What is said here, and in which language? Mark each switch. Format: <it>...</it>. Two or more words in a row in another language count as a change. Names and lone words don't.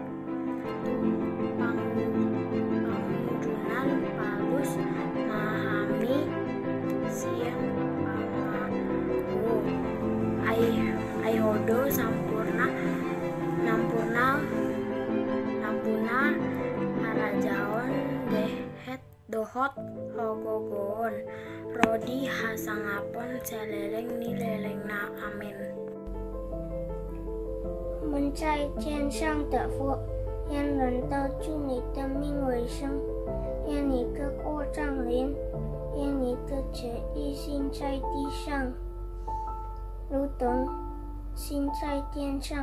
<bbc>pangujunan palus mahami siang pangaku ai hodo sampurna nampuna harajaon dehet dohot hogogon rodi hasangapon seleleng ni leleng na. Amin.</bbc> <zh>我们在天上的父，愿人都祝你的名为圣，愿你的国降临，愿你的旨意行在地上，如同行在天上。</zh>